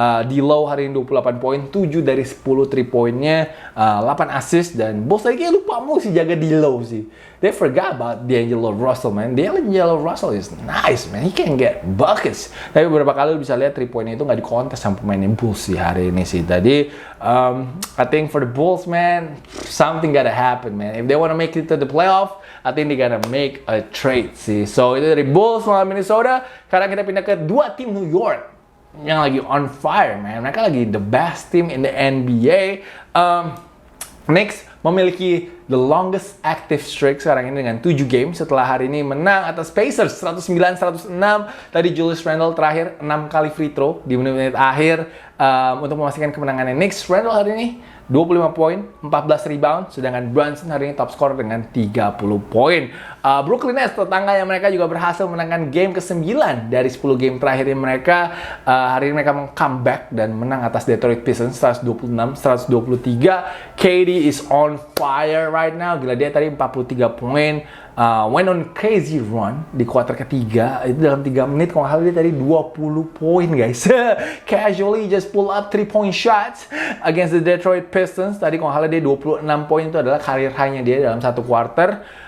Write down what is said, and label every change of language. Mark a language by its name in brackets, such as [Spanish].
[Indonesian] D'Lo hari ini 28 poin, 7 dari 10 3 poinnya, 8 assist, dan bos lagi kayak lupa mau sih jaga D'Lo sih. [English] They forgot about D'Angelo Russell, man. D'Angelo Russell is nice, man. He can get buckets. [Indonesian] Tapi beberapa kali bisa lihat 3 poinnya itu nggak dikontes sama pemain Bulls sih hari ini sih. [English] Tadi, I think for the Bulls, man, something gotta happen, man. If they wanna make it to the playoff, I think they gotta make a trade sih. [Indonesian] So itu dari Bulls melawan Minnesota. Sekarang kita pindah ke 2 tim New York yang lagi on fire, man. Mereka lagi [English] the best team in the NBA. [Indonesian] Knicks memiliki [English] the longest active streak [Indonesian] sekarang ini dengan 7 game setelah hari ini menang atas Pacers 109-106. Tadi Julius Randle terakhir 6 kali free throw di menit-menit akhir untuk memastikan kemenangannya Knicks. Randle hari ini 25 poin, 14 rebound, sedangkan Brunson hari ini top scorer dengan 30 poin. Brooklyn Nets, tetangganya mereka juga berhasil menangkan game ke-9 dari 10 game terakhir mereka. Hari ini mereka comeback dan menang atas Detroit Pistons 126-123. [English] KD is on fire right now. [Indonesian] Gila, dia tadi 43 poin. [English] Went on crazy run [Indonesian] di kuarter ketiga. Itu dalam 3 menit kalau nggak salah dia tadi 20 poin, guys. [English] Casually just pull up 3-point shots against the Detroit Pistons. [Indonesian] Tadi kalau nggak salah dia 26 poin, itu adalah karir high-nya dia dalam 1 quarter.